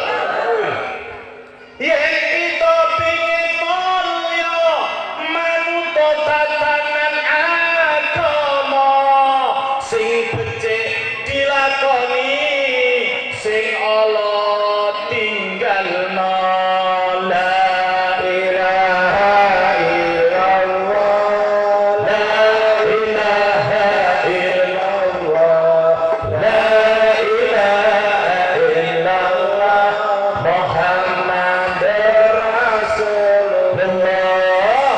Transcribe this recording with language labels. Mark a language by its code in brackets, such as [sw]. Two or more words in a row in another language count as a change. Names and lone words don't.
[jv] Yen kita pingin mulya manut tatanan agama sing becik dilakoni, sing Allah tinggalno. [ar] لا إله إلا الله، لا إله إلا الله، لا إله إلا الله، محمد رسول الله.